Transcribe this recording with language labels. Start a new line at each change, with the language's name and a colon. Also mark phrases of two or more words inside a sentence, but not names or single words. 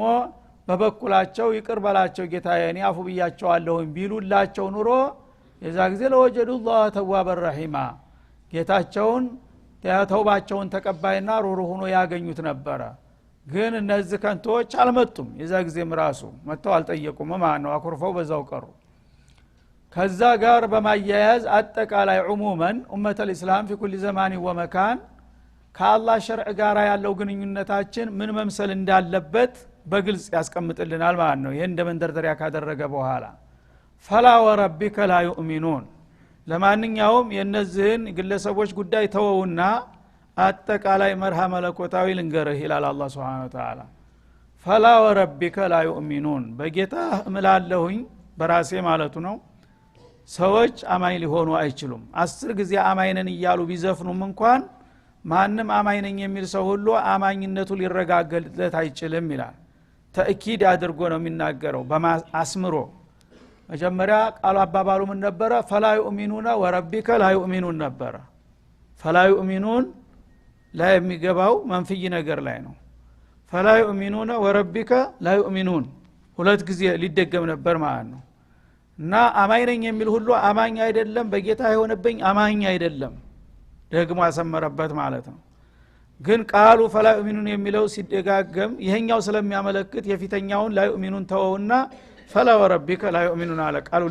Amharic: በበኩላቸው ይቅር በላቸው ጌታዬ እኔ አፉ ብያቸዋለሁ ቢሉላቸው ኑሮ የዛ ጊዜ
Arabic: لوجدوا الله توابا رحيما
Amharic: ጌታቸውን ተውባቸውን ተቀባይና ሩሩ ሆኖ ያገኙት ነበር ግን እነዚህ ከንቶች አልመጡም የዛ ጊዜም ራሱ መተው አልጠየቁም ማለት ነው አኩርፈው በዛው ቀሩ ከዛ ጋር በማያያዝ አጠቃላይ
Arabic: عموما أمة الإسلام في كل زمان ومكان
Amharic: ከአላህ ሸርዕ ጋር ያለው ግንኙነታችን ምን መምሰል እንዳለበት በግልጽ ያስቀምጥልናል ማለት ነው ይሄን እንደመንደርደሪያ ካደረገ በኋላ
Arabic: فلا وربك لا يؤمنون
Amharic: ለማንኛውም የነዚህን ግለሰቦች ጉዳይ ተወውና አጠቃላይ መርሃ መለኮታዊ ልንገርህ ይላል አላህ
Arabic: سبحانه وتعالى فلا وربك لا يؤمنون
Amharic: በጌታ እምላለሁኝ በራሴ ማለቱ ነው ሰዎች አማኝ ሊሆኑ አይችሉም 10 ጊዜ አማኝነን ይያሉ ቢዘፍኑም እንኳን ማንም አማኝነኝ የሚል ሰው ሁሉ አማኝነቱ ሊረጋገጥለት አይችልም ይላል ተእኪድ አድርጎ ነው የሚናገረው በአስምሮ መጀመሪያ ቃሉ አባባሉ ምን ነበር
Arabic: فلا يؤمنون وربك لا يؤمنون
Amharic: ነበር
Arabic: فلا يؤمنون
Amharic: ላይ የሚገባው መንፍይ ነገር ላይ ነው
Arabic: فلا يؤمنون وربك لا يؤمنون
Amharic: ሁለት ጊዜ ሊደገም ነበር ማለት ነው እና አማኝ ነኝ የሚል ሁሉ አማኝ አይደለም በጌታ የሆነብኝ አማኝ አይደለም ደግሞ አሰመረበት ማለት ነው ግን ቃሉ
Arabic: فلا يؤمنون
Amharic: የሚለው ሲደጋገም ይሄኛው ስለሚያመለክት የፊተኛውን
Arabic: لا يؤمنون
Amharic: ተወውና
Arabic: فلا وربك لا يؤمنون
Amharic: አለ ቃሉን